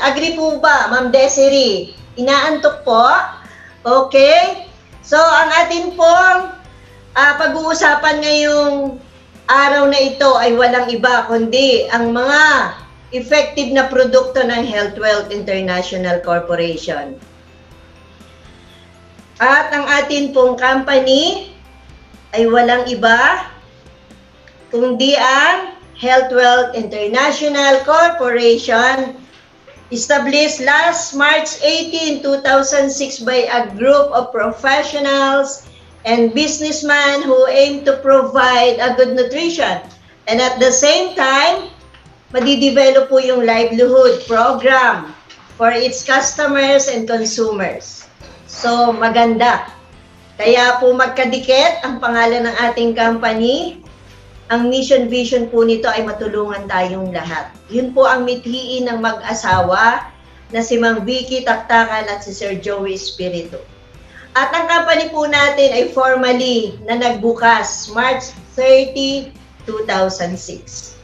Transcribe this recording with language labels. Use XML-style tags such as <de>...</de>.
<tl>Agree po ba, Ma'am Desiree? Inaantok po? Okay. So, ang atin pong pag-uusapan ngayong araw na ito ay walang iba kundi ang mga effective na produkto ng Health Wealth International Corporation. At ang atin pong company ay walang iba kundi ang</tl> <en>Health Wealth International Corporation, established last March 18, 2006 by a group of professionals and businessmen who aim to provide a good nutrition. And at the same time,</en> <tl>madidevelop po yung</tl> <en>livelihood program for its customers and consumers.</en> <tl>So, maganda. Kaya po magkadikit ang pangalan ng ating company. Ang mission vision po nito ay matulungan tayong lahat. Yun po ang mithiin ng mag-asawa na si Ma'am Vicky Taktakan at si Sir Joey Espiritu. At ang company po natin ay formally na nagbukas March 30, 2006.</tl>